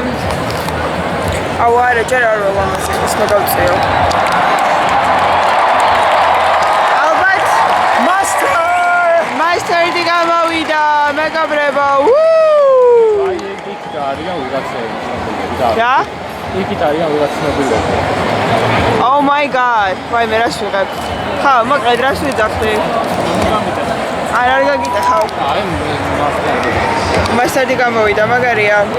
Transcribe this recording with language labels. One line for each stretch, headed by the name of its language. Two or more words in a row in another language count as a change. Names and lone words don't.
Georgian: აუ არა ჯერ არ ვლამაზი ის მოგავწიო. ალბათ მასტერი გამოვიდა მეგობრებო. აი იქ არიან ვიღაცები. რა? იქით არიან ვიღაცები.
English: Oh my god.
Georgian: ვაი მე რას ვიღებ? ხა, მოკლედ რას ვიძახდი? არ გაგიტეხავ. აი მასტერი გამოვიდა, მაგარია.